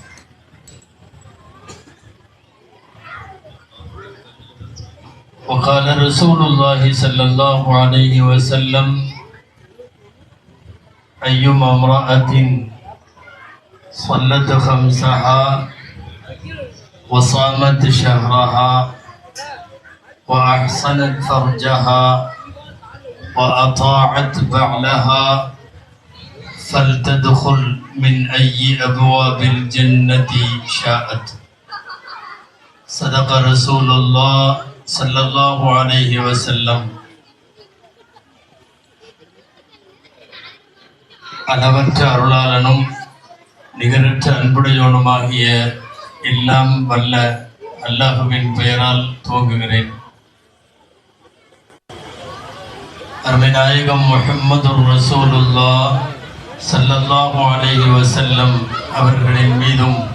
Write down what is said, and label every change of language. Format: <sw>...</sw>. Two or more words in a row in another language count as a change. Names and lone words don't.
<ar>وقال رسول الله صلى الله عليه وسلم أيما امرأة صلت خمسها وصامت شهرها وأحصنت فرجها وأطاعت بعلها فلتدخل من أي أبواب الجنة شاءت. صدق رسول الله صلى الله عليه وسلم.</ar> <ta>அளவற்ற அருளாளனும் நிகரற்ற அன்புடையோனுமாகிய எல்லாம் வல்ல அல்லாஹுவின் பெயரால் துவங்குகிறேன். அருமைநாயகம்</ta> <ar>محمد رسول الله صلى الله عليه وسلم</ar> <ta>அவர்களின் மீதும்</ta>